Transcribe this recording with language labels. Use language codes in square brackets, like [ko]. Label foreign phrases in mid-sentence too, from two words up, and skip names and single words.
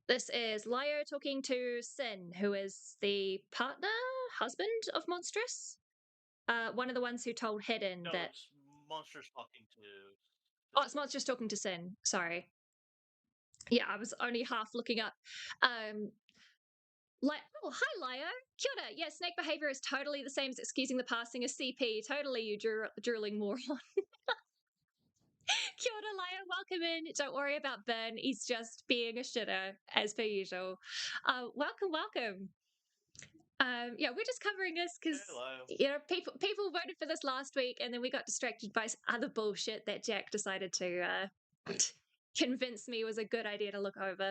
[en] This is Lair talking to Sin, who is the husband of Monstrous. One of the ones who told Hidden No, that. it's Monsters talking to. Oh, it's Monstrous talking to Sin. Sorry. Yeah, I was only half looking up. Oh, hi, Laio. [mi] Kia ora. [en] Yeah, snake behavior is totally the same as excusing the passing of CP. Totally, you drooling moron. [mi] Kia ora, [en] Laio. Welcome in. Don't worry about Ben. He's just being a shitter, as per usual. Welcome. Yeah, we're just covering this because people voted for this last week, and then we got distracted by other bullshit that Jack decided to convince me was a good idea to look over.